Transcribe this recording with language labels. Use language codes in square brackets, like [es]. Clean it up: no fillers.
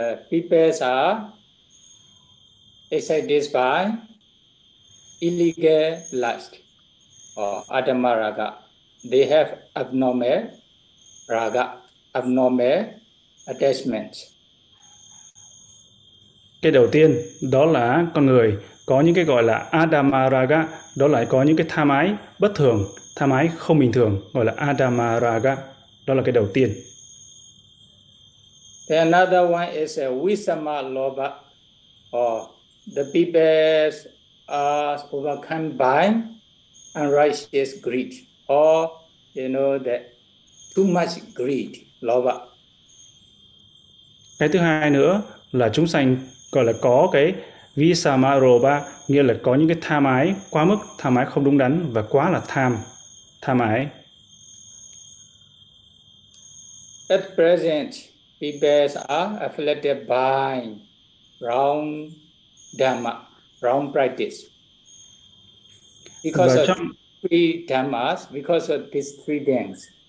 [en] People are excited by illegal lust. Adama Raga. They have abnormal raga, abnormal attachments. [vi] Cái đầu tiên đó là con người có những cái gọi là Adamaraga, đó là có những cái tham ái bất thường, tham ái không bình thường, gọi là Adamaraga, đó là cái đầu tiên. [en] The another one is a Visama Lobha, or the people are overcome by unrighteous greed, or you know that too much greed, Lobha. [vi] Cái thứ hai nữa là chúng sanh gọi là có cái visamaroba, nghĩa là có những cái tham ái quá mức, tham ái không đúng đắn và quá là tham ái. [en] At present, people are afflicted by wrong dhamma, wrong practice. Because of three dhammas, because of these three things.